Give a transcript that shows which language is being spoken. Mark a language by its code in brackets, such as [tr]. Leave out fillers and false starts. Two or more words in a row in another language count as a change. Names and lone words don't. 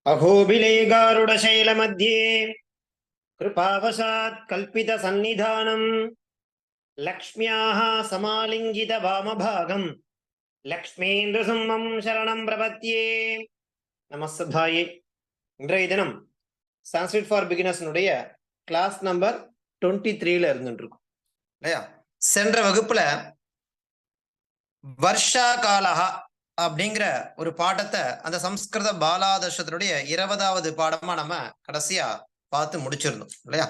[sa] अहोबिलेगारुडशैलमध्ये कृपावशात् कल्पितसन्निधानम् लक्ष्म्याः समालिङ्गितवामभागम् लक्ष्मीन्द्रसिंहं शरणं प्रपद्ये. [ta] நமஸ்தாயே. இன்றைய தினம் சான்ஸ்கிரிட் ஃபார் பிகினர்ஸ்னுடைய [en] class number [ta] 23ல இருந்துட்டு இருக்கும் இல்லையா? சென்ற வகுப்புல வர்ஷா காலஹா அப்படிங்கிற ஒரு பாடத்தை அந்த சம்ஸ்கிருத பாலாதர்ஷத்தினுடைய 20வது பாடமா நம்ம கடைசியா பார்த்து முடிச்சிருந்தோம் இல்லையா?